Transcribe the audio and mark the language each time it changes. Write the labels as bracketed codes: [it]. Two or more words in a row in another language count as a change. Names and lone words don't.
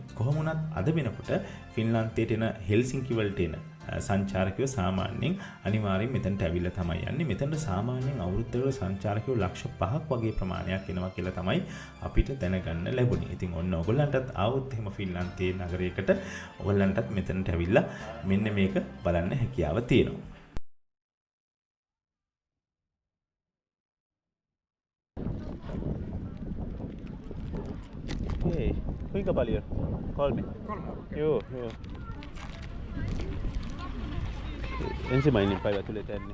[si] කොහොම වුණත් අද වෙනකොට ෆින්ලන්තයට එන හෙල්සින්කි වලට එන සංචාරකයෝ සාමාන්‍යයෙන් අනිවාර්යෙන් මෙතනට ඇවිල්ලා තමයි යන්නේ. මෙතනට සාමාන්‍යයෙන් අවුරුද්දකට සංචාරකයෝ ලක්ෂ 5ක් වගේ ප්‍රමාණයක් එනවා කියලා තමයි අපිට දැනගන්න ලැබුණේ. ඉතින් ඔන්න ඔයගොල්ලන්ටත් ආවොත් එහෙම ෆින්ලන්තයේ නගරයකට ඔයගොල්ලන්ටත් මෙතනට ඇවිල්ලා මෙන්න මේක බලන්න හැකියාව තියෙනවා. [fi] Hey, kuinka paljon? 3. Joo. Ensimmäinen päivä tuli tänne.